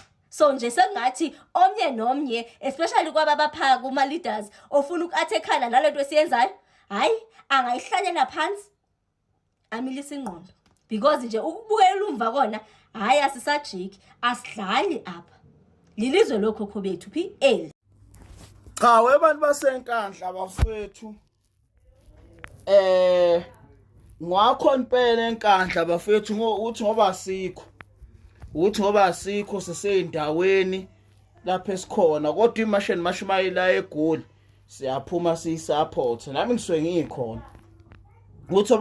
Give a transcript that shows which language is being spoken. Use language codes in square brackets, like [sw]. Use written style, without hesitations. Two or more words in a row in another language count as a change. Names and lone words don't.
[zu] So nje sengathi omnye nomnye especially kwaba bapha kuma-leaders ofuna uku-athekhana nalento esiyenzayo hayi angayihlalela phansi amilisa ingqondo because nje ukubukela umva kona hayi asisajiki asidlali apha lilizwe lokhokho bethu phi eli. Cha webantu basenkandla bafethu ngwakho impela enkandla bafethu uthi ngoba asikho seseyindaweni lapha esikhona kodwa imashini mashimayela eGoli siyaphuma siyisupport nami ngisuke ngikhona uthi